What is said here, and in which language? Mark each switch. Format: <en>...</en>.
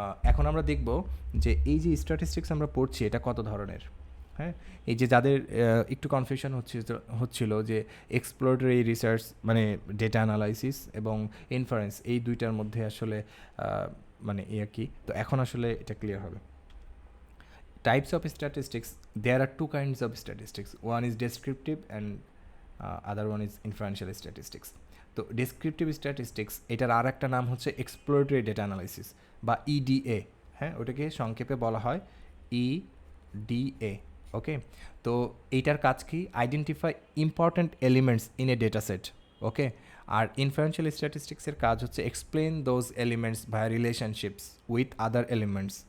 <bn>এখন আমরা দেখব যে এই যে স্ট্যাটিস্টিক্স আমরা পড়ছি এটা কত ধরনের। হ্যাঁ, এই যে যাদের একটু কনফিউশন হচ্ছিল যে এক্সপ্লোরেটরি রিসার্চ মানে ডেটা অ্যানালাইসিস এবং ইনফারেন্স, এই দুইটার মধ্যে আসলে মানে কি, তো এখন আসলে এটা ক্লিয়ার হবে।</bn> <en>Types of statistics, there are two kinds of statistics. One is descriptive and other one is inferential statistics.</en> <bn>তো ডেসক্রিপটিভ স্ট্যাটিস্টিক্স এটার আর একটা নাম হচ্ছে এক্সপ্লোরেটরি ডেটা অ্যানালাইসিস বা ইডিএ। হ্যাঁ, ওটাকে সংক্ষেপে বলা হয় ইডিএ।</bn> <en>okay,</en> <bn>তো এইটার কাজ কি?</bn> <en>Identify important elements in a data set. Okay,</en> <bn>আর inferential স্ট্যাটিস্টিক্সের কাজ হচ্ছে</bn> <en>Explain those elements by relationships with other elements.</en>